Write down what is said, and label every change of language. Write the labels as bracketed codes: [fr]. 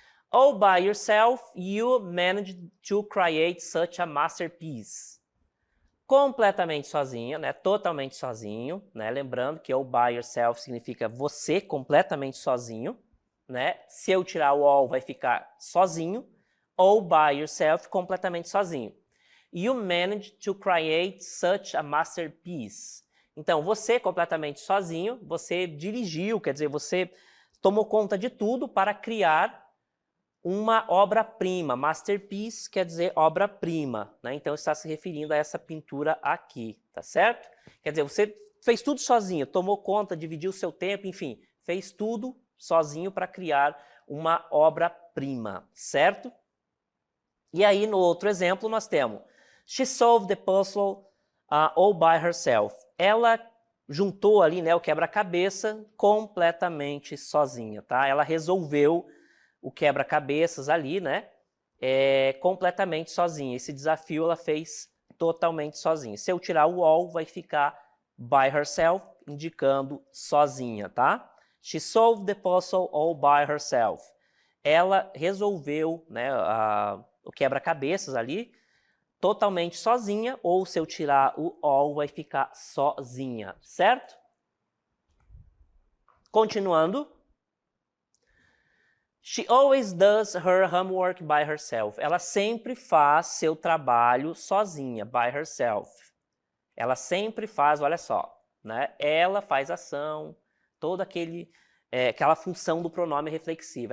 [en] All by yourself, you managed to create such a masterpiece. [pt] Completamente sozinho, né? Totalmente sozinho, né? Lembrando que [en] all by yourself [pt] significa você completamente sozinho, né? Se eu tirar o all, vai ficar sozinho. [en] All by yourself, [pt] completamente sozinho. [en] You managed to create such a masterpiece. [pt] Então, você completamente sozinho, você dirigiu, quer dizer, você tomou conta de tudo para criar uma obra-prima. Masterpiece quer dizer obra-prima, né? Então, está se referindo a essa pintura aqui, tá certo? Quer dizer, você fez tudo sozinho, tomou conta, dividiu o seu tempo, enfim, fez tudo sozinho para criar uma obra-prima, certo? E aí, no outro exemplo, nós temos [en] she solved the puzzle all by herself. [pt] Ela juntou ali, né, o quebra-cabeça completamente sozinha, tá? Ela resolveu o quebra-cabeças ali, né, completamente sozinha. Esse desafio ela fez totalmente sozinha. Se eu tirar o all, vai ficar [en] by herself, [pt] indicando sozinha, tá? [en] She solved the puzzle all by herself. [pt] Ela resolveu, né, o quebra-cabeças ali totalmente sozinha, ou se eu tirar o all, vai ficar sozinha, certo? Continuando. [en] She always does her homework by herself. [pt] Ela sempre faz seu trabalho sozinha, [en] by herself. [pt] Ela sempre faz, olha só, né? Ela faz ação, toda aquela função do pronome reflexivo.